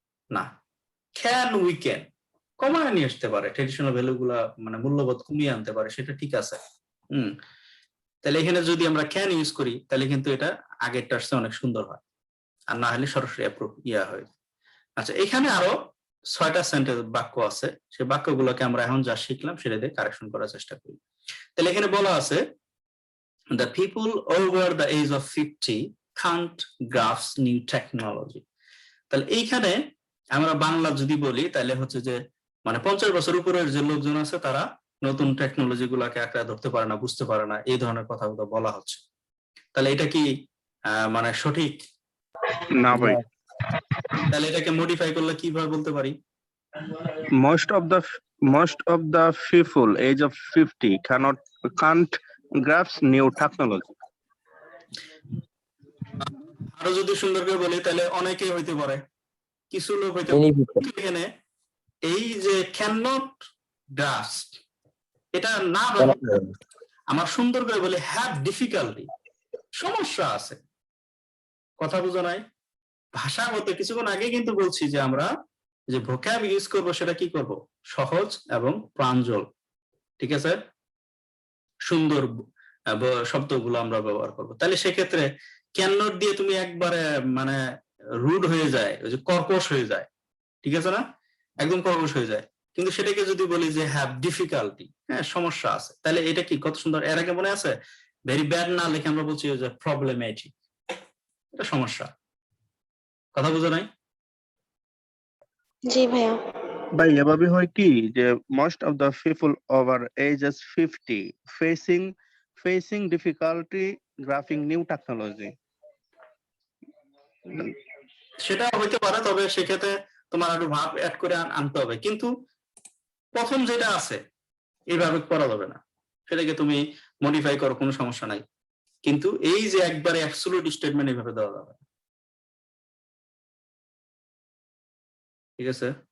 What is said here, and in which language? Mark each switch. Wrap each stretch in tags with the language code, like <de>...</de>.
<bn>না, can weaken কমায় নিয়ে আসতে পারে, ট্রেডিশনাল ভ্যালু গুলা মানে মূল্যবোধ কমিয়ে আনতে পারে, সেটা ঠিক আছে। তাহলে এখানে যদি আমরা ক্যান ইউজ করি, তাহলে কিন্তু এটা আগেরটার চেয়ে অনেক সুন্দর হয়, আর না হলে সরাসরি অ্যাপ্রুভ হয়। আচ্ছা, এখানে আরো 6টা সেন্টেন্স বাক্য আছে, সেই বাক্যগুলোকে আমরা এখন যা শিখলাম সেটা দিয়ে কারেকশন করার চেষ্টা করি। তাহলে এখানে বলা আছে</bn> <en>the people over the age of 50 can't grasp new technology।</en> <bn>তাহলে এইখানে আমরা বাংলা যদি বলি, তাহলে হচ্ছে যে মানে 50 বছর উপরের যে লোকজন আছে তারা নতুন টেকনোলজি গুলাকে আঁকড়া ধরতে পারে না, বুঝতে পারে না, এই ধরনের কথাগুলো বলা হচ্ছে। তাহলে এটা কি মানে সঠিক না ভাই, তাহলে এটাকে মডিফাই করলে কিভাবে বলতে পারি?</bn> <en>most of the people age of 50 can't grasp new technology।</en> <bn>আরো যদি সুন্দর করে বলি, তাহলে অনেকেই হইতে পারে, কিছু লোক হইতে পারে। কিন্তু এখানে এই যে</bn> <en>cannot grasp,</en> <bn>এটা না আমার সুন্দর করে বলি হ্যাভ ডিফিকাল্টি, সমস্যা আছে, কথা বুঝো নাই? ভাষাগত কিছুক্ষণ আগে কিন্তু বলছি যে আমরা যে ভোক্যাব ইউজ করব সেটা কি করব, সহজ এবং প্রাঞ্জল। ঠিক আছে, সুন্দর শব্দগুলো আমরা ব্যবহার করব। তাহলে সেক্ষেত্রে ক্যান নট দিয়ে তুমি একবারে মানে রুড হয়ে যায়, ওই যে কর্কশ হয়ে যায়, ঠিক আছে না, একদম কর্কশ হয়ে যায়। কিন্তু সেটাকে যদি বলি যে হ্যাভ ডিফিকাল্টি, হ্যাঁ সমস্যা আছে, তাহলে এটা কি কত সুন্দর। এর আগে মনে আছে ভেরি ব্যাড না লিখে আমরা বলছি যে প্রবলেমেটিক, এটা সমস্যা, কথা বুঝো নাই? জি ভাইয়া। ভাই এভাবে হয় কি যে</bn> <en>most of the people over ages 50 facing difficulty grasping new technology।</en> <bn>সেটা হইতে পারে, তবে সেক্ষেত্রে তোমার একটু ভাব অ্যাড করে আনতে হবে। কিন্তু প্রথম যেটা আছে এইভাবে করা যাবে না, সেটাকে তুমি মডিফাই করো, কোনো সমস্যা নাই। কিন্তু এই যে একবারে অ্যাবসলিউট স্টেটমেন্ট এইভাবে দেওয়া যাবে, ঠিক আছে?</bn>